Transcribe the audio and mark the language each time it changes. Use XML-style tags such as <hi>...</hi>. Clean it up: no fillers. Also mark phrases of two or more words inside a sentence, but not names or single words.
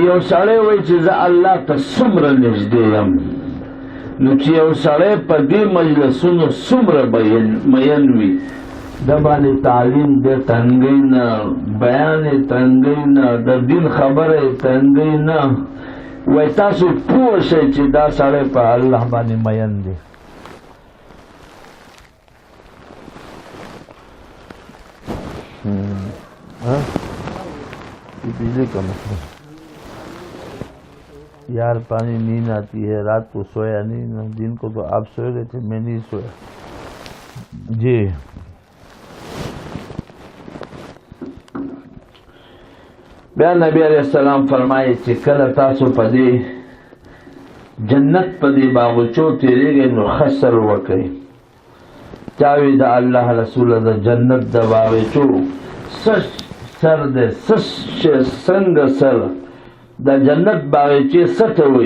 <ps>یو سړی وی چې زه الله ته څومره نږدې یم، نو چې یو سړی په دې مجلسونو څومره مین وي، د باندې تعلیم د تنګۍ نه، بیان تنګۍ نه، د دین خبره تنګۍ نه، وی تاسو پوه شئ چې دا سړی په الله باندې مین دی.</ps> <ur>بجلی کا مسئلہ یار، پانی نیند آتی ہے، رات کو سویا نہیں نا، دن کو تو آپ سوئے گئے تھے، میں نہیں سویا جی.</ur> <ps>بیا نبی</ps> <ar>علیہ السلام</ar> <ps>فرمایي چې کله تاسو په دې جنت په دې باغچو تیریږئ نو خسر وکئ. چاوي د الله رسول د جنت د باغچو سر دے څنګه سر د جنت باغچې څه ته وایي؟</ps>